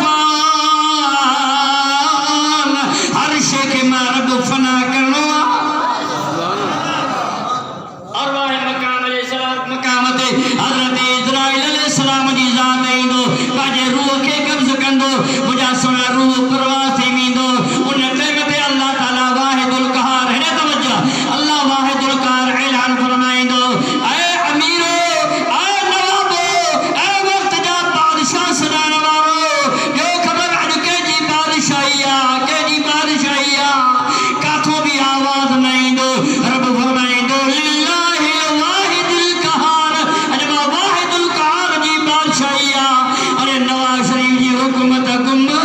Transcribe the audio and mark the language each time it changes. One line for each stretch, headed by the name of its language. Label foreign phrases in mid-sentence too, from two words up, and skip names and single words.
Sindhi: फ़ान हर शइ खे मां रब फना करणो आहे अरवाह मकाम ते हज़रत इस्राईल अलैहिस्सलाम जी ज़ात ईंदो पंहिंजे रूह खे कब्ज़ कंदो मुंहिंजा सोना रूह परवार थी वेंदो उन टाइम ते अल्लाह ताला वाहिदुल क़हार हेॾे तवज्जो अल्लाह वाहिदुल क़हार ऐलान फरमाईंदो ऐ अमीरो ऐ नवाबो ऐ वक़्त जा बादशाह सॾाइण वारो ॿियो ख़बर अॼु कंहिंजी बादशाही आहे काथों बि आवाज़ न ईंदो रब फरमाईंदो
Arabic: لله الواحد القهار
Sindhi: अॼु मां वाहिदुल क़हार जी बादशाही आहे अरे नवाज़ शरीफ जी हुकूमत गुम